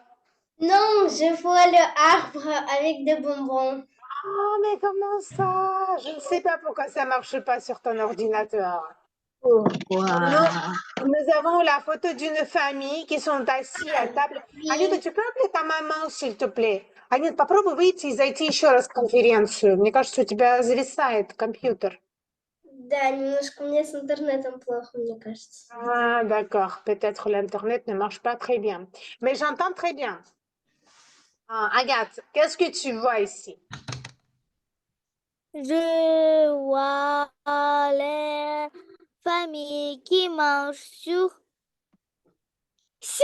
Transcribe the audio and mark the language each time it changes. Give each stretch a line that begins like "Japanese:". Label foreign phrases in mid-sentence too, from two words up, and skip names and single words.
French: Non, je vois le arbre avec des bonbons. Oh, mais comment ça? Je ne sais pas pourquoi ça marche pas sur ton ordinateur. Pourquoi? Nous avons la photo d'une famille qui sont assis à table. Анюта, Oui. tu peux appeler ta maman, s'il te plaît?
Russian: Анют, попробуй выйти и зайти еще раз в конференцию. Мне кажется, у тебя зависает компьютер. Да, немножко у меня с интернетом плохо, мне кажется.
French: Ah, d'accord. Peut-être l'Internet ne marche pas très bien. Mais j'entends très bien. Ah, Agathe, qu'est-ce que tu vois ici? Je vois les familles qui mangent sur